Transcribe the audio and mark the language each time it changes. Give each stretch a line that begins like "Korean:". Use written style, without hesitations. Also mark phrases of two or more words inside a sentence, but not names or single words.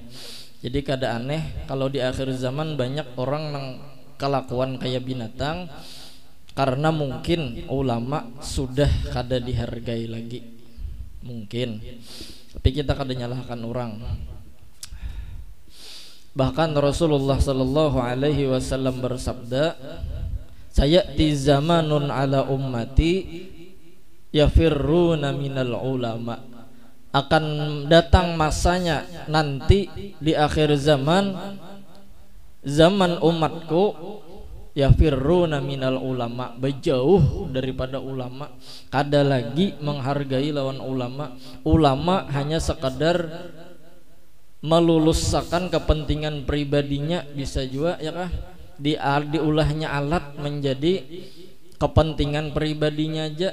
Banjar: Jadi kada aneh kalau di akhir zaman banyak orang nang kelakuan kayak binatang, karena mungkin ulama sudah kada dihargai lagi. Mungkin. Tapi kita kada nyalahkan orang.
Arabic: Bahkan Rasulullah صلى الله عليه وسلم bersabda, سيأتي زمان على أمتي يفرون من العلماء.
Banjar: Akan datang masanya nanti di akhir zaman, zaman umatku
Arabic: يفرون من العلماء,
Banjar: berjauh daripada ulama, kada lagi menghargai lawan ulama. Ulama hanya sekadar meluluskan kepentingan pribadinya, bisa juga ya kah, diulahnya alat menjadi kepentingan pribadinya aja.